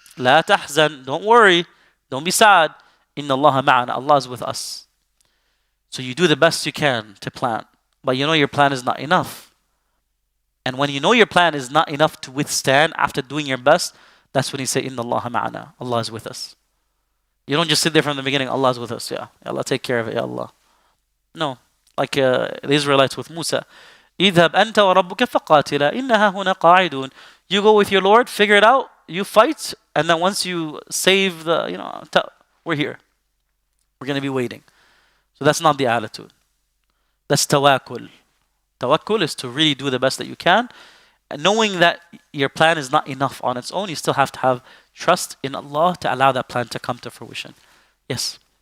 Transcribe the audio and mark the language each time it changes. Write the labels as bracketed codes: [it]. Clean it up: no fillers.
[ar] لا تحزن, [en] don't worry, don't be sad. [ar] إن الله معنا, [en] Allah is with us. So you do the best you can to plan. but you know your plan is not enough. And when you know your plan is not enough to withstand after doing your best, that's when you say, Inna Allah ma'ana. Allah is with us. You don't just sit there from the beginning, Allah is with us. Yeah, Allah take care of it, Ya Allah. No. Like the Israelites with Musa. [ar] اذهب أنت وربك فقاتلا إنها هنا قاعدون. [en] You go with your Lord, figure it out, you fight, and then once you save the, we're here. We're going to be waiting. So that's not the attitude. That's tawakkul. Tawakkul is to really do the best that you can. And knowing that your plan is not enough on its own, you still have to have trust in Allah to allow that plan to come to fruition. Yes?